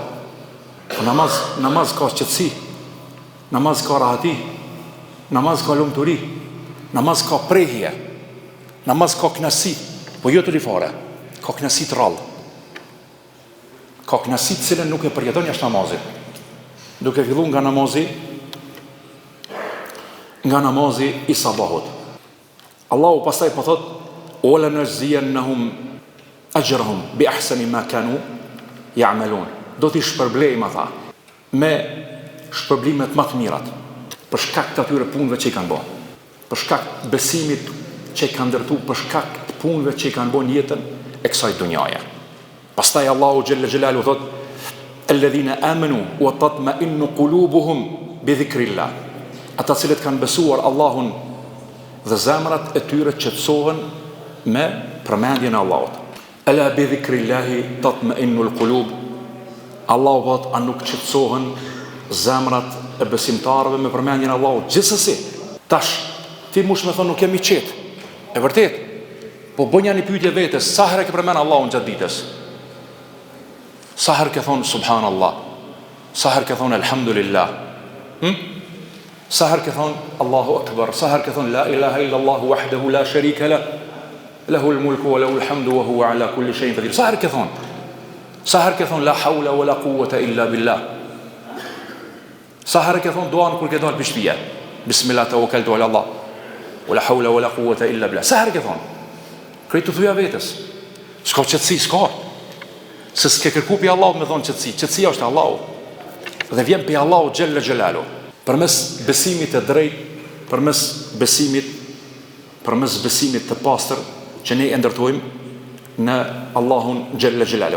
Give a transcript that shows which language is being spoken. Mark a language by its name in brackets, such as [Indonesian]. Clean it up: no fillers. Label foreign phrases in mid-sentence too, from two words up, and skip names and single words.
[Albanian] Po namaz ka qetësi, namaz ka rahati, namaz ka lumturi, namaz ka prehje, namaz ka knasi, po jo të rifare, ka knasi të rallë. Ka knasi të cilën nuk e përjeton jashtë namazit. Duke fillu nga namazi i sabahut. Allahu pastaj po thot: [Arabic] "ولنجزينهم أجرهم بأحسن ما كانوا يعملون." [Albanian] Do t'i shpërblejmë ata me shpërblimet më të mirat, për shkak të atyre punëve që i kanë bërë, për shkak të besimit që i kanë ndërtu, për shkak të punëve që i kanë bërë në jetën e kësaj dunjaje. Pastaj Allahu [Arabic] جل جلاله [Albanian] thot: [Arabic] "الذين آمنوا وتطمئن قلوبهم بذكر الله." [Albanian] Ata cilët kanë besuar Allahun dhe zemrat e tyre qetësohen me përmendjen e Allahut. [Arabic] ألا بذكر الله تطمئن القلوب. [Albanian] Allahu thot, a nuk qetësohen zemrat e besimtarëve me përmendjen e Allahut? Gjithsesi, tash ti mush me thonë nuk jam i qetë. E vërtet, po bënja një pyetje vetes, sa herë ke përmend Allahun gjatë ditës? Sa herë ke thonë subhanallah? Sa herë ke thonë alhamdulillah? Sa herë ke thonë [Arabic] الله أكبر? [Albanian] Sa herë ke thonë [Arabic] لا إله إلا الله وحده لا شريك له له الملك وله الحمد وهو على كل شيء قدير? [Albanian] Sa herë ke thonë? Sa herë ke thonë [Arabic] لا حول ولا قوة إلا بالله? [Albanian] Sa herë ke thonë duan kur ke dalë për shtëpia? [Arabic] بسم الله توكلت على الله ولا حول ولا قوة إلا بالله. [Albanian] Sa herë ke thonë? Krejt të thuja vetës. S'ka qetësi, s'ka. Se s'ke kërku pi Allahut me thonë qetësi. Qetësia është Allahu. Dhe vjen pi Allahu [Arabic] جل جلاله. [Albanian] Përmes besimit të drejtë, përmes besimit të pastër që ne e ndërtojmë në Allahun [Arabic] جل جلاله.